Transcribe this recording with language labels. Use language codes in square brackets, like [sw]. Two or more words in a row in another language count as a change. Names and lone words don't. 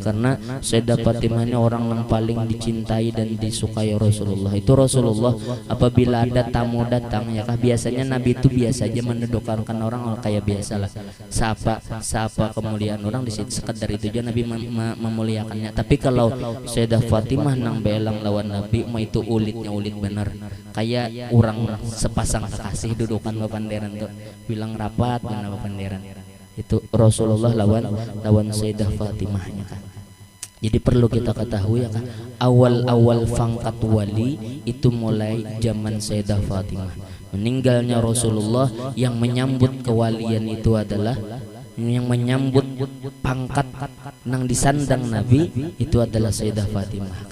[id] Karena Sayyidah Fatimah ini orang yang paling dicintai dan disukai Rasulullah. Itu Rasulullah apabila ada tamu datang ya kah, biasanya Nabi itu biasa aja mendudukan orang kayak biasalah, sapa kemuliaan orang di situ, sekedar itu aja Nabi memuliakannya. [bjn] Tapi kalau Sayyidah Fatimah nang belang lawan Nabi mah itu ulitnya ulit bener, kayak orang sepasang kekasih dudukan bapanderan tuh bilang rapat benar bapanderan. [id] Itu Rasulullah lawan Sayyidah Fatimahnya kan. Jadi perlu kita ketahui ya kan, awal pangkat wali itu mulai zaman Sayyidah Fatimah. Meninggalnya Rasulullah yang menyambut kewalian itu adalah, yang menyambut pangkat nang disandang Nabi itu adalah Sayyidah Fatimah.